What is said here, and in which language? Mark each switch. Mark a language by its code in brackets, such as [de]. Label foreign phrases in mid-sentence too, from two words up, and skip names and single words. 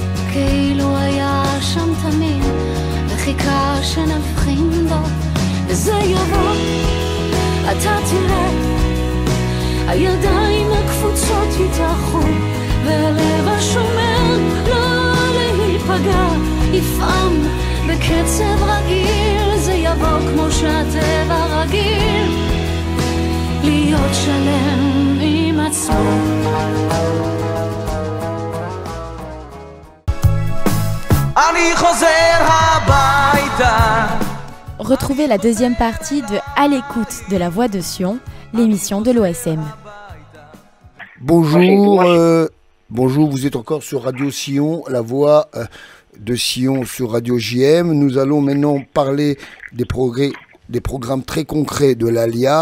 [he] כאילו היה שם תמיד וחיכה שנבחין בו וזה יבוא, אתה תראה הידיים הקפוצות יתאחו והלב השומר לא להיפגע יפעם בקצב רגיל, זה יבוא כמו שהטבע רגיל להיות שלם עם עצמו. אני חוזר הביתה. [fr] Retrouvez la deuxième partie de À l'écoute de la Voix de Sion, l'émission de l'OSM. Bonjour, bonjour, vous êtes encore sur Radio Sion, la voix de Sion sur Radio JM. Nous allons maintenant parler des programmes très concrets de l'ALIA.